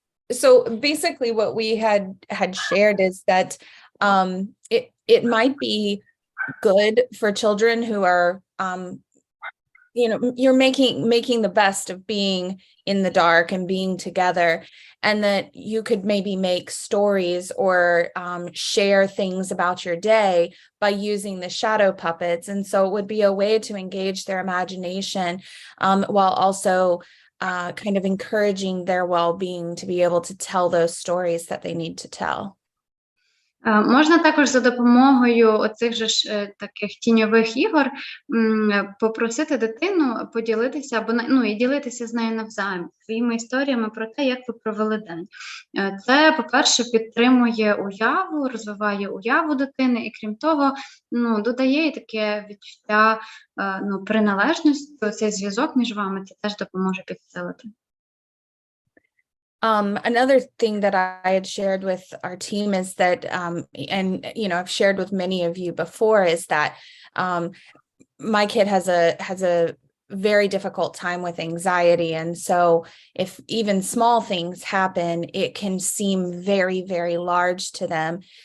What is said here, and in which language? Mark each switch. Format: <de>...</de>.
<en>So basically what we had shared is that it might be good for children who are you're making the best of being in the dark and being together, and that you could maybe make stories or share things about your day by using the shadow puppets. And so it would be a way to engage their imagination while also kind of encouraging their well-being to be able to tell those stories that they need to tell.</en> <uk>Можна також за допомогою оцих же ж таких тіньових ігор попросити дитину поділитися і ділитися з нею навзаєм своїми історіями про те, як ви провели день. Це, по-перше, підтримує уяву, розвиває уяву дитини і, крім того, додає їй таке відчуття приналежності, цей зв'язок між вами, це теж допоможе підсилити.</uk> <en>Another thing that I had shared with our team is that, and I've shared with many of you before, is that my kid has a very difficult time with anxiety. And so if even small things happen, it can seem very, very large to them.</en>